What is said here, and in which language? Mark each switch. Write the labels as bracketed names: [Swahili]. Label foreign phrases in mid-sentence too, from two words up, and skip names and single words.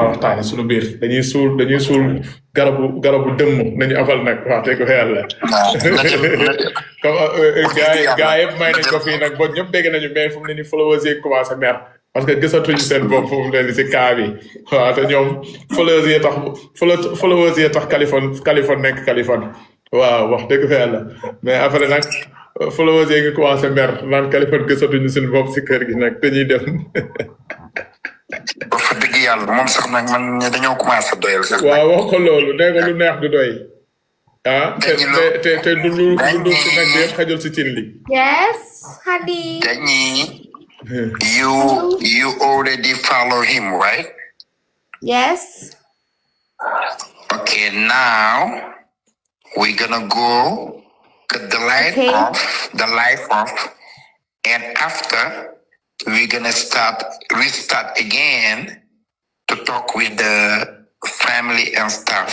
[Wolof] a waxtaane suñu biir dañuy suul garabu dëmm nañu afal nag wax dëgg fa yàlla comme gaa yëpp may nañ ko fii nag bon ñëpp dégg nañu mais fu mu ne ni followers yi commencé mer [French] parce que [Wolof] gisatuñu seen bopp fu mu ne ni si kaa bi waaw te ñoom followers yi tax Californie nekk Californie waaw wax dëgg fa yàlla mais après nag followers yi ngi commencé mer naan Californie gisatuñu seen bopp si kër gi nag dañuy dem wax dëgg yàlla moom sax nag man dañoo commencé doyal sax waaw wax ko loolu nee ko lu neex du doy te du lu si nag bi yëpp xajul si cin li [English] Yes, honey. dañuy you already follow him right Yes. okay now we're gonna go cut the light off and after we're gonna restart again to talk with the family and stuff.